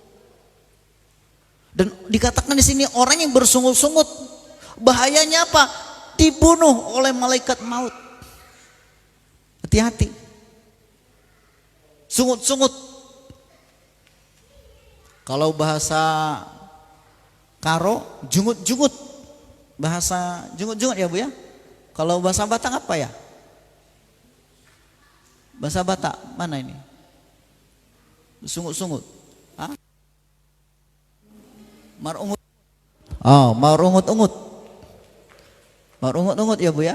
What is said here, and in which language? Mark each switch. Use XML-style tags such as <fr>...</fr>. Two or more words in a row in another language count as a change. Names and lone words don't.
<id>Dan dikatakan di sini orang yang bersungut-sungut, bahayanya apa? Dibunuh oleh malaikat maut. Hati-hati. Sungut-sungut. Kalau bahasa Karo, jungut-jungut. Bahasa jungut-jungut ya Bu ya. Kalau bahasa Batak apa ya? Bahasa Batak mana ini? Sungut-sungut. Marungut. Oh, mau ungut-ungut. Mau ungut-ungut ya Bu ya.</id>